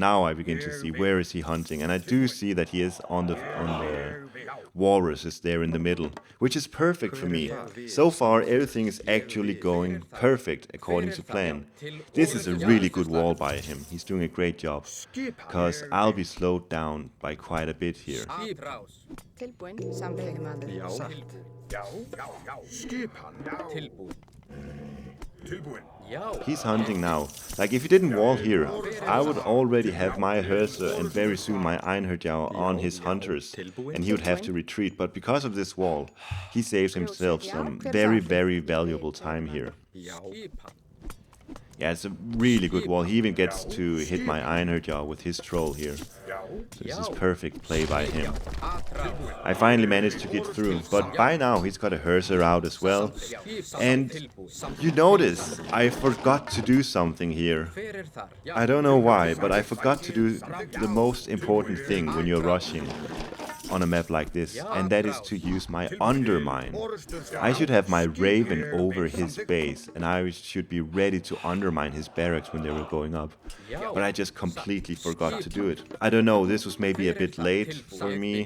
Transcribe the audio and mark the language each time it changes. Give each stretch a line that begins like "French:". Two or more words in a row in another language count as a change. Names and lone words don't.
English: Now I begin to see where is he hunting, and I do see that he is on the walrus is there in the middle, which is perfect for me. So far everything is actually going perfect according to plan. This is a really good wall by him. He's doing a great job, because I'll be slowed down by quite a bit here.
Spanish: Atrás.
Icelandic: Tilbúin. Samþykki maður. Já. Já, já, já. Skipan. Já. Tilbúin. Tilbúin. Já.
English: He's hunting now. Like, if he didn't wall here, I would already have my Herser and very soon my Einherjar on his hunters, and he would have to retreat. But because of this wall, he saves himself some very, very valuable time here.
Icelandic: Já. Skipan.
English: Yeah, it's a really good wall. He even gets to hit my Einherjar with his troll here.
Icelandic: Já.
English: So this is perfect play by him.
Spanish: Atrás.
English: I finally managed to get through, but by now he's got a Herser out as well. And you notice, I forgot to do something here.
Icelandic: Hver þar? Já.
English: I don't know why, but I forgot to do the most important thing when you're rushing on a map like this, and that is to use my undermine. I should have my Raven over his base, and I should be ready to undermine his barracks when they were going up. But I just completely forgot to do it. I don't know, this was maybe a bit late for me.